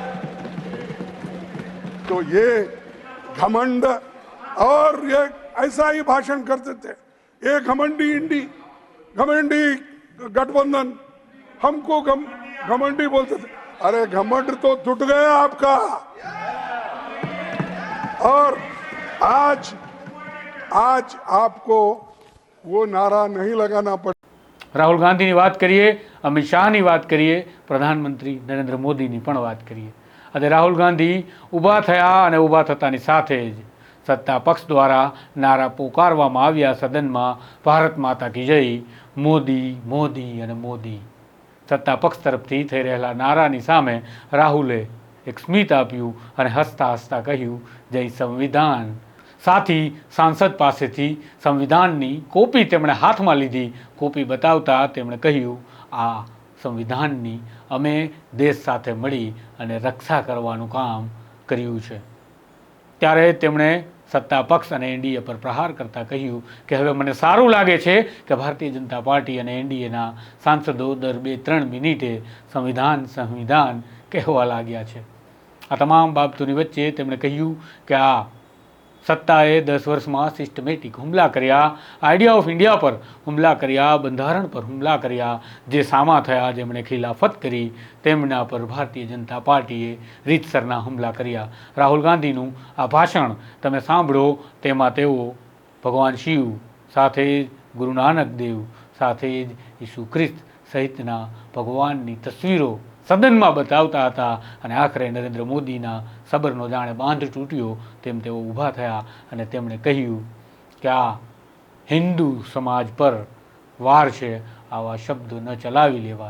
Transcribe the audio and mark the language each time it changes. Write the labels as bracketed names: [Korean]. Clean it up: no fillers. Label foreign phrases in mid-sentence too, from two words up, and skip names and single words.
[Hindi] तो ये घमंड और ये ऐसा ही भाषण करते थे, ये घमंडी इंडी, घमंडी गठबंधन, हमको घमंडी बोलते थे। अरे घमंड तो टूट गया आपका। और आज आपको वो नारा नहीं लगाना पड़े। [Gujarati] રાહુલ ગાંધીની વાત કરીએ, અમિત શાહની વાત કરીએ, પ્રધાનમંત્રી નરેન્દ્ર મોદીની પણ વાત કરીએ। આજે રાહુલ ગાંધી ઊભા થયા અને ઊભા થતાની સાથે જ સત્તા પક્ષ દ્વારા નારા પોકારવામાં આવ્યા સદનમાં, [Hindi] भारत माता की जय, [Gujarati] મોદી મોદી અને મોદી। સત્તા પક્ષ તરફથી થઈ રહેલા નારાની સામે રાહુલે એક સ્મિત આપ્યું અને હસતા હસતા કહ્યું, જય સંવિધાન। સાથી સાંસદ પાસેથી સંવિધાનની કૉપી તેમણે હાથમાં લીધી। કૉપી બતાવતા તેમણે કહ્યું, આ સંવિધાનની અમે દેશ સાથે મળી અને રક્ષા કરવાનું કામ કર્યું છે। ત્યારે તેમણે સત્તા પક્ષ અને એનડીએ પર પ્રહાર કરતા કહ્યું કે હવે મને સારું લાગે છે કે ભારતીય જનતા પાર્ટી અને એનડીએના સાંસદો દર 2-3 મિનિટે સંવિધાન સંવિધાન કહેવા લાગ્યા છે। આ તમામ બાબતોની વચ્ચે તેમણે કહ્યું કે આ સત્તાએ 10 વર્ષ મેં સિસ્ટમેટિક હુમલા કર્યા, [English] idea of India [Gujarati] પર હુમલા કર્યા, બંધારણ પર હુમલા કર્યા, જે સામા થયા, જેમણે ખિલાફત કરી, તેમના પર ભારતીય જનતા પાર્ટીએ રીતસરના હુમલા કર્યા। રાહુલ ગાંધીનું આ ભાષણ તમે સાંભળો, તેમાં તેઓ ભગવાન શિવ સાથે ગુરુ નાનક દેવ સાથે યીશુ ખ્રિસ્ત સહિતના ભગવાનની તસવીરો સદનમાં બતાવતા હતા અને આખરે નરેન્દ્ર મોદીના સબરનો જાણે બાંધ તૂટ્યો તેમ તેઓ ઊભા થયા અને તેમણે કહ્યું કે આ હિંદુ સમાજ પર વાર છે, આવા શબ્દ ન ચલાવી લેવાય।